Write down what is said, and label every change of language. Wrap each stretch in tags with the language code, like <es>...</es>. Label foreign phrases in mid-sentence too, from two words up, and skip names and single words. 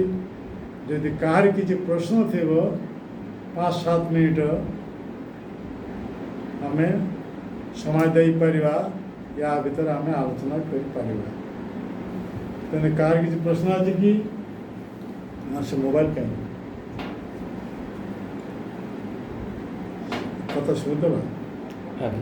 <or>ଯଦି କାହାର କିଛି ପ୍ରଶ୍ନ ଥିବ 5-7 ମିନିଟ୍ ଆମେ ସମୟ ଦେଇପାରିବା, ୟା ଭିତରେ ଆମେ ଆଲୋଚନା କରିପାରିବା। ତେଣୁ କାହାର କିଛି ପ୍ରଶ୍ନ ଅଛି କି?</or> <bn>আর সে মোবাইল কেন কথা শুনতে না</bn> <or>ଆଜ୍ଞା</or>